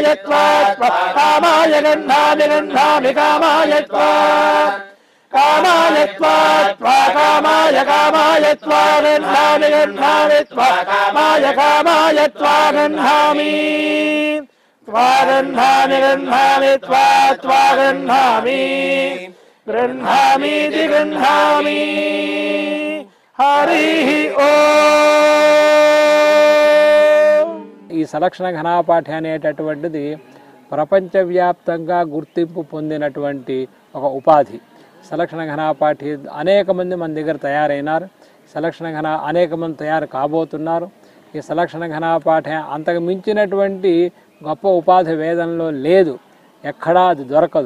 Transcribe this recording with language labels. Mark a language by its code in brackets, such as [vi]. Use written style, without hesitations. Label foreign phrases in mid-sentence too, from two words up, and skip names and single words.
[sa] त्वा कामाय गृह्णामि कामाय त्वा कामाय त्वा कामाय त्वा गृह्णामि त्वा कामाय त्वा गृह्णामि त्वा गृह्णामीति गृह्णामि हरिः ओम्। [te] ఈ సలక్షణ ఘనాపాఠి అనేటటువంటిది ప్రపంచవ్యాప్తంగా గుర్తింపు పొందినటువంటి ఒక ఉపాధి. సలక్షణ ఘనాపాఠి అనేక మంది మన దగ్గర తయారైనారు. సలక్షణ అనేక మంది తయారు కాబోతున్నారు. ఈ సలక్షణ ఘనాపాఠి అంతకు మించినటువంటి గొప్ప ఉపాధి వేదంలో లేదు, ఎక్కడా అది దొరకదు.